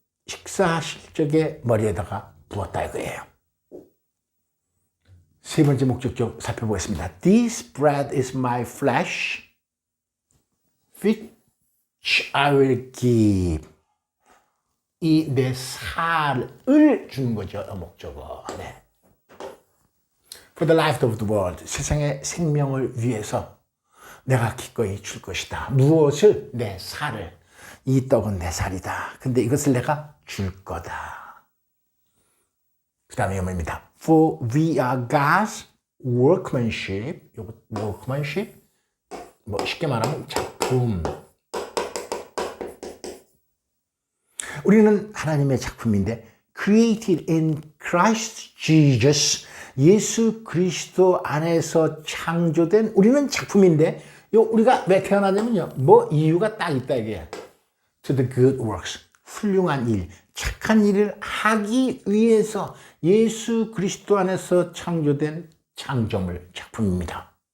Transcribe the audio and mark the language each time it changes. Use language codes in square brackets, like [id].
[ko] 식사하실 적에 머리에다가 부었다 이거예요. 세 번째 목적격 살펴보겠습니다. [en] This bread is my flesh which I will give. [ko] 이 내 살을 주는 거죠. 목적은. 네. [en] For the life of the world. [ko] 세상의 생명을 위해서 내가 기꺼이 줄 것이다. 무엇을? 내 살을. 이 떡은 내 살이다. 근데 이것을 내가 줄 거다. 그 다음에 영어입니다. [en] For we are God's workmanship. [ko] 요거 workmanship. 뭐 쉽게 말하면 작품. 우리는 하나님의 작품인데 [en] created in Christ Jesus. [ko] 예수 그리스도 안에서 창조된 우리는 작품인데 우리가 왜 태어나냐면요. 뭐 이유가 딱 있다 이게. [en] To the good works. [ko] 훌륭한 일, 착한 일을 하기 위해서 예수 그리스도 안에서 창조된 창조물 작품입니다.